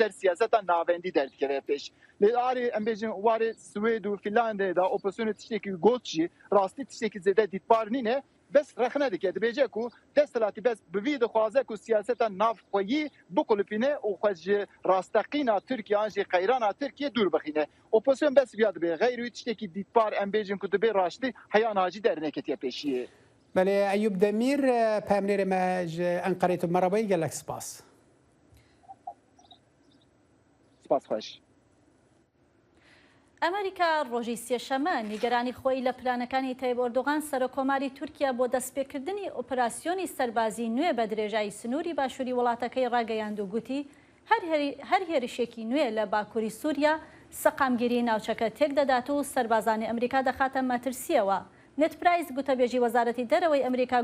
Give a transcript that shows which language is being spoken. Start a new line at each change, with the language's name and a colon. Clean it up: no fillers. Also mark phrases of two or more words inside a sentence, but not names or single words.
Kurdish: ser siyaseta navendî derdikeve pêş lê arê em bêjin warê Swêd û Finlandiyê da opozisyonê tiştekî got jî rastî tiştekî zêde dîtbar nîne bes rexne dike dibêje ku desthilatî bes bi vî dixwaze ku siyaseta navxweyî biqulupîne û xwe ji rasteqîna Tirkiye an jî qeyrana Tirkiye dûr bixîne opozisyon bes vîya dibe xeyr wî tiştekî dîtbar em bêjin ku dibe raştî heya nacî derneketiye pêşiyê. Belê Eyûb Demîr peyamnêrê me ji Enqerê tu merhabayî gelek spas. Spas xweş.
Central Kurdish: ئەمریکا ڕۆژی سێشەمە نیگەرانی خۆی لە پلانەکانی تایب ئۆردۆغان سەرۆکۆماری تورکیا بۆ دەستپێکردنی ئۆپراسیۆنی سەربازی نوێ بە درێژایی سنووری باشووری وڵاتەکەی ڕاگەیاند و گوتی هەر هێرشێکی نوێ لە باکووری سووریا سەقامگیری ناوچەکە تێک دەدات و سەربازانی ئەمریکا دەخاتە مەترسیەوە نتپرایز گوتەبێژی وەزارەتی دەرەوەی ئەمریکا